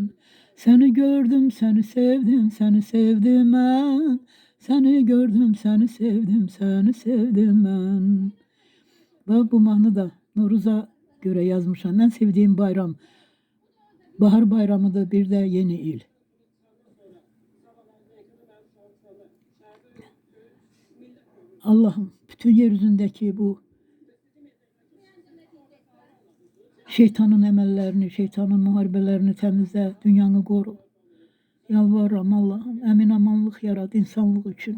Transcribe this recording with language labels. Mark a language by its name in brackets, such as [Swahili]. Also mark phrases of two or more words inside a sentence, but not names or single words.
[Azerbaijani] Səni gördüm, səni sevdim, səni sevdim mən. Səni gördüm, səni sevdim, səni sevdim mən. Bax, bu mahnı da Noruza görə yazmışam. Mən sevdiyim bayram. Bahar bayramıdır, bir də yeni il. [Turkish] Allah'ım bütün yeryüzündeki bu şeytanın emellerini, şeytanın muharebelerini temizle, dünyanı koru. [Azerbaijani] Yalvarıram Allah'ım, emin amanlık yarat [Turkish] insanlık için.